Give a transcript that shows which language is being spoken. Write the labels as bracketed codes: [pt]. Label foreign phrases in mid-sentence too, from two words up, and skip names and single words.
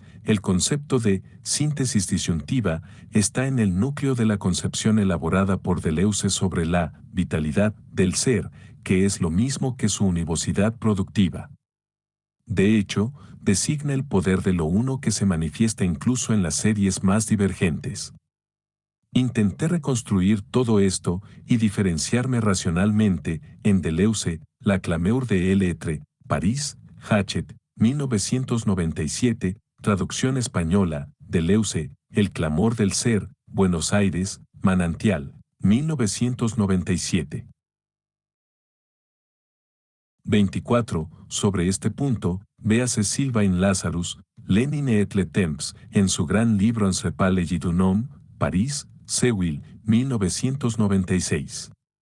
[es] El concepto de síntesis disyuntiva está en el núcleo de la concepción elaborada por Deleuze sobre la vitalidad del ser, que es lo mismo que su univocidad productiva. De hecho, designa el poder de lo uno que se manifiesta incluso en las series más divergentes. Intenté reconstruir todo esto y diferenciarme racionalmente en Deleuze, La Clameur de L'Être, París, Hachette, 1997, traducción española, Deleuze, El clamor del ser, Buenos Aires, Manantial, 1997. 24. Sobre este punto, véase Sylvain Lazarus, Lenin et le Temps, en su gran libro Encephalée du Nom, París, Sewil, 1996.